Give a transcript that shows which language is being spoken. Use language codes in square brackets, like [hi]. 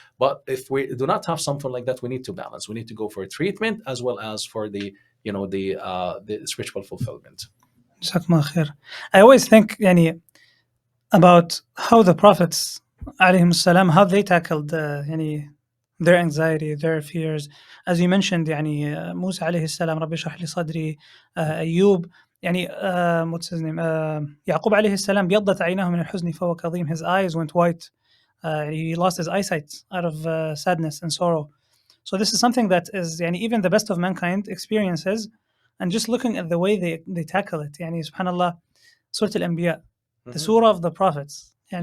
[en] But if we do not have something like that, we need to balance. We need to go for treatment, as well as for the, the spiritual fulfillment. [ar] جزاكم خير. [en] I always think about how the prophets [ar] عليهم السلام, [en] how they tackled their anxiety, their fears. As you mentioned, [ar] موسى عليه السلام, ربي اشرح لي صدري, أيوب, [en] what's his name, [ar] يعقوب عليه السلام, بيضت عيناه من الحزن فهو كظيم. [en] His eyes went white. He lost his eyesight out of sadness and sorrow. So this is something that is even the best of mankind experiences, and just looking at the way they tackle it. Subhanallah, Surah Al-Anbiya, the surah of the prophets,